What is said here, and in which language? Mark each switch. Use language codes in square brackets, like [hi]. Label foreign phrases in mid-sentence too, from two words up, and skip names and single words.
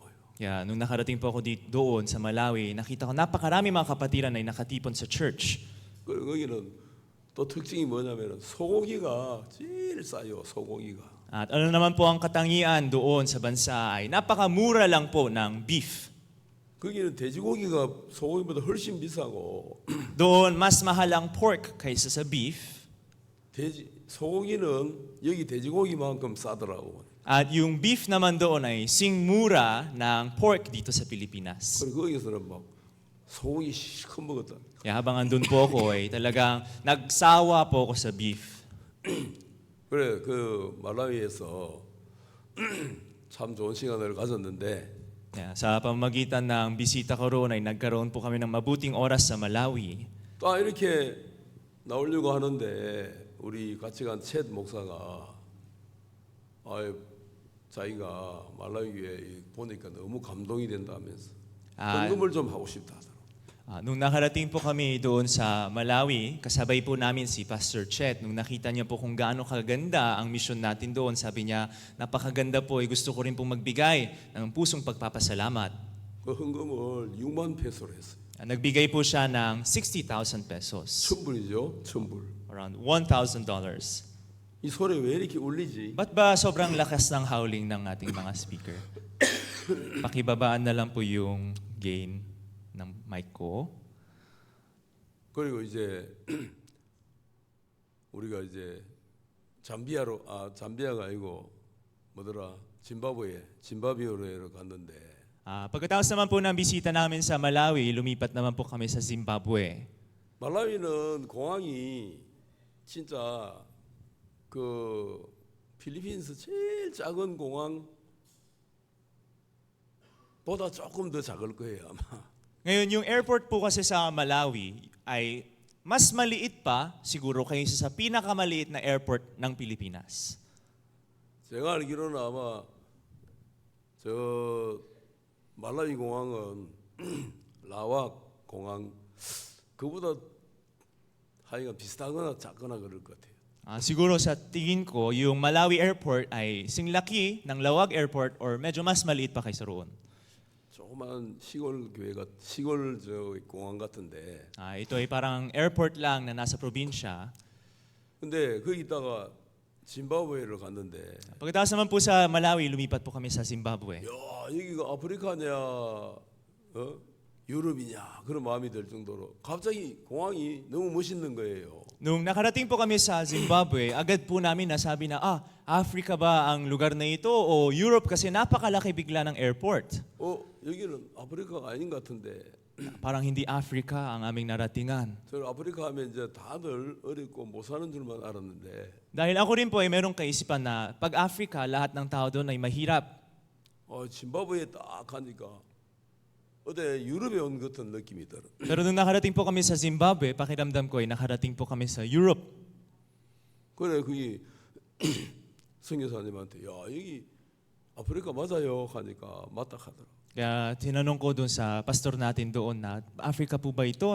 [tl] Yeah, nung nakarating po ako doon sa Malawi, nakita ko napakarami mga kapatiran ay nakatipon sa church. [ko] 거기는 또 특징이 뭐냐면 소고기가 제일 싸요. 소고기가. [tl] At ano naman po ang katangian doon sa bansa ay napakamura lang po ng beef. [ko] 거기는 돼지고기가 소고기보다 훨씬 비싸고 [tl] Doon, mas mahal ang pork kaysa sa beef. [ko] 소고기는 여기 돼지고기만큼 싸더라고. [tl] At yung beef naman doon ay singmura ng pork dito sa Pilipinas. [ko] 그리고 거기서는 막 소고기 실컷 먹었다. [tl] Kaya habang andun po ako ay talagang nagsawa po ako sa beef. [ko] 그래 그 말라위에서 참 좋은 시간을 가졌는데 [tl] Kaya sa pamamagitan ng bisita ko roon ay nagkaroon po kami ng mabuting oras sa Malawi. [ko] 또 이렇게 나오려고 하는데 우리 같이 간 챗 목사가 자기가 말라위 교회 보니까 너무 감동이 된다면서 헌금을 좀 하고 싶다 하더라고. [tl] Nung nakarating po kami doon sa Malawi, kasabay po namin si Pastor Chet. Nung nakita niya po kung gaano kaganda ang mission natin doon, sabi niya, napakaganda po, gusto ko rin pong magbigay ng pusong pagpapasalamat. [ko] 그 헌금을 6만 페소로 했어요. [tl] Nagbigay po siya ng 60,000 pesos, [ko] 1000불이죠. 1000불. [en] around $1,000. [ko] 이 소리 왜 이렇게 울리지? [tl] Ba't ba sobrang lakas ng howling ng ating mga speaker? Pakibabaan na lang po yung gain ng mic ko. [ko] 그리고 이제 우리가 이제 잠비아가 아니고 뭐더라 짐바브웨로 갔는데 [tl] Pagkatapos naman po ng bisita namin sa Malawi, lumipat naman po kami sa Zimbabwe. [ko] 말라위는 공항이 진짜 그 필리핀스 제일 작은 공항보다 조금 더 작을 거예요 아마. [tl] Ngayon, yung airport po kasi sa Malawi ay mas maliit pa siguro kaysa sa pinakamaliit na airport ng Pilipinas. [ko] 제가 알기로는 아마 저 말라위 공항은 라와 공항 그보다 하여간 비슷하거나 작거나 그럴 것 같아요. [tl] Siguro sa tingin ko, yung Malawi Airport ay singlaki ng Lawag Airport or medyo mas maliit pa kaysa roon. [ko] 조그만 시골 저 공항 같은데. [tl] Ito ay parang airport lang na nasa probinsya. [ko] 근데 거기다가 짐바브웨를 갔는데 [tl] Pagkatapos naman po sa Malawi, lumipat po kami sa Zimbabwe. [ko] 야 여기가 아프리카냐 유럽이냐 그런 마음이 들 정도로 갑자기 공항이 너무 멋있는 거예요. [tl] Nung nakarating po kami sa Zimbabwe, agad po namin nasabi na, Africa ba ang lugar na ito o Europe kasi napakalaki bigla ng airport. [ko] 여기는 아프리카가 아닌 것 같은데. [tl] Parang hindi Africa ang aming naratingan. [ko] 저는 아프리카 하면 이제 다들 어렵고 못 사는 줄만 알았는데. [tl] Dahil ako rin po ay merong kaisipan na pag Africa, lahat ng tao doon ay mahirap. [ko] 짐바브웨에 딱 가니까 어디 유럽에 온 같은 느낌이 들어. [tl] Pero nung nakarating po kami sa Zimbabwe, pakiramdam ko ay nakarating po kami sa Europe. [ko] 그래 그게 선교사님한테 야 여기 아프리카 맞아요 하니까 맞다 하더라고. [tl] Kaya tinanong ko doon sa pastor natin doon na, Africa po ba ito?